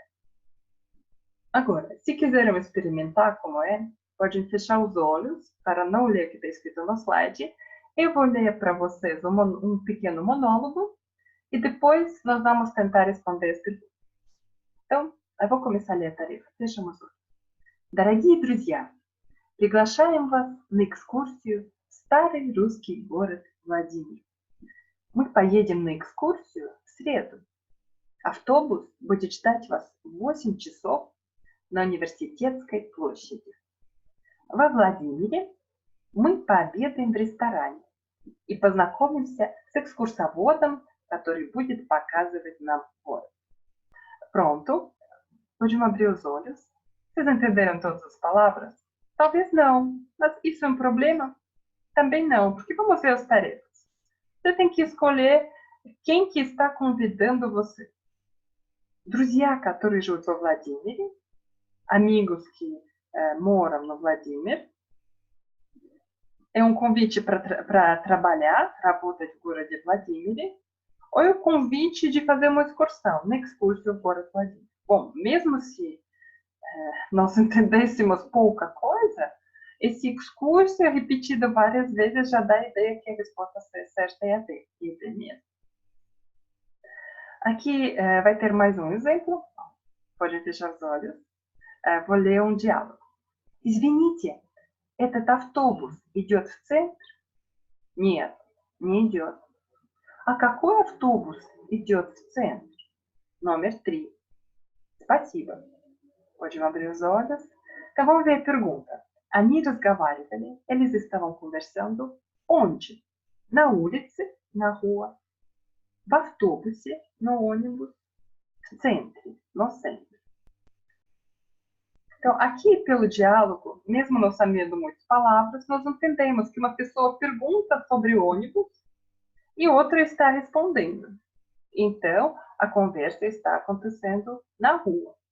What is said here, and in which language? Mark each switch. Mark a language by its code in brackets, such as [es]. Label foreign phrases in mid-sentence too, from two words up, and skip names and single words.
[pt] Agora, se quiserem experimentar como é, podem fechar os olhos para não ler o que está escrito no slide. Eu vou ler para vocês um pequeno monólogo e depois nós vamos tentar responder as perguntas. Então, eu vou começar a ler a tarefa. Фешем os olhos. [ru] Дорогие друзья, приглашаем вас на экскурсию в старый русский город Владимир. Мы поедем на экскурсию в среду. Автобус будет ждать вас в 8 часов на Университетской площади. Во Владимире мы пообедаем в ресторане и познакомимся с экскурсоводом, который будет показывать нам город. [pt] Pronto, podemos abrir os olhos. Vocês entenderam todas as palavras? Talvez não, mas isso é um problema? Também não, porque vamos ver as tarefas. Você tem que escolher quem que está convidando você. [ru] Друзья, которые живут во Владимире, [pt] amigos que moram no Vladimir. É um convite para trabalhar, [ru] работать в городе Владимире, [pt] ou é o convite de fazer uma excursão, na excursão [ru] в город Владимир. [pt] Bom, mesmo se nós entendêssemos pouca coisa, esse excursão repetido várias vezes já dá a ideia que a resposta certa é a D, mesmo. Aqui vai ter mais um exemplo, pode fechar os olhos. Vou ler um diálogo. [ru] Извините, этот автобус идет в центр? Нет, не идет. А какой автобус идет в центр? Номер 3. Спасибо. [pt] Pode abrir os olhos. Então, vamos ver a pergunta. [ru] Они разговаривали, [pt] eles estavam conversando, onde? Na улице, na rua. [ru] В автобусе, [pt] no ônibus. [ru] В центре, [pt] no centro. Então, aqui pelo diálogo, mesmo não sabendo muitas palavras, nós entendemos que uma pessoa pergunta sobre o ônibus e outra está respondendo. Então, a conversa está acontecendo na rua.